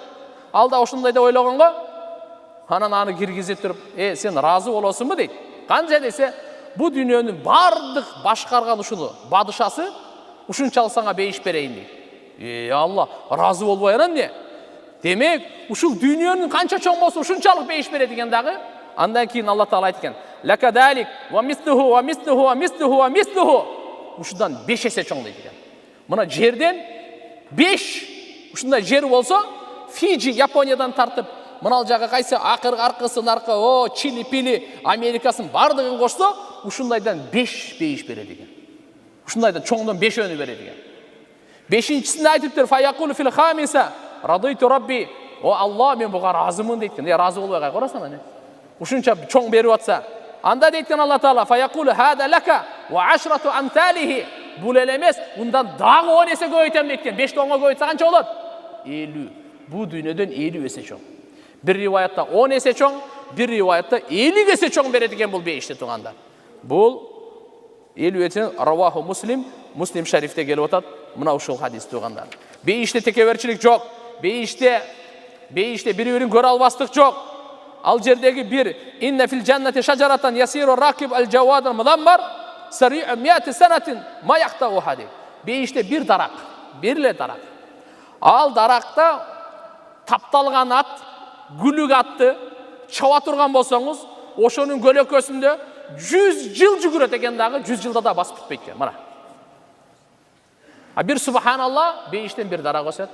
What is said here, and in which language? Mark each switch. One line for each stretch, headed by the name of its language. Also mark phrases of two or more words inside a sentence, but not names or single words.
Kyrgyz: Ал да ошондой деп ойлогонго, анан аны киргизип туруп, сен разы болосуңбу дейт. Канча десе, бу дүйнөнүн бардык башкарган ушуну бадышасы ушунчалык сага бейиш берейин дейт. Алла, разы болбой анан эмне? Демек, ушул дүйнөнүн канча чоң болсо ушунчалык бейиш берет экен дагы. Андан кийин Алла Таала айткан:
Arabic: "لك ذلك ومثله ومثله ومثله ومثله."
Kyrgyz: Ушудан 5 эсе чоң дейт экен. Мына жерден 5 ушундай жер болсо, Фиджи Япониядан тартып, мынал жагы кайсы аркысы наркы, Чили, Пили, Америкасын бардыгын кошсо, ушундайдан 5 бейиш берет экен. Ушундайдан чоңдон 5-өнү берет экен. 5-нчисинде айтыптыр,
Arabic: فيقول في الخامسة رضيت ربي, о Алла,
Kyrgyz: мен буга разымын дейт экен. Разы болбой кай карасаң ане. Ушунча чоң берип атса, анда дейт экен Алла Таала,
Arabic: فيقول هذا لك وعشرة أمثاله.
Kyrgyz: Бул эле эмес, ундан дагы 10 эсе көбөйтөм дейт экен. 5 10-га көбөйтсө канча болот? 50. Бул дүйнөдөн 50 эсе чоң. Bir rivayette 10 есе чоң, bir rivayette 50 есе чоң берет экен бул бейиште тургандар. Бул 50 есе
Arabic: رواه مسلم,
Kyrgyz: Муслим шарифте келип атат, мына ушул хадис тургандар. Бейиште текеберчилик жок. Бейиште бири-бирин көрө албастык жок. Ал жердеги бир
Arabic: إن في الجنة شجرة يسير الراكب الجواد المضمر السريع مائة سنة ما يقطعها.
Kyrgyz: Бейиште бир дарак, бирле дарак. Ал даракта тапталган ат, гүлүк атты чаба турган болсоңуз, ошонун көлөкөсүндө 100 жыл жүгүрөт экен дагы, 100 жылда да басып бүтпөйт экен. Мына. А бир субханалла бейиштен бир дарак өсөт.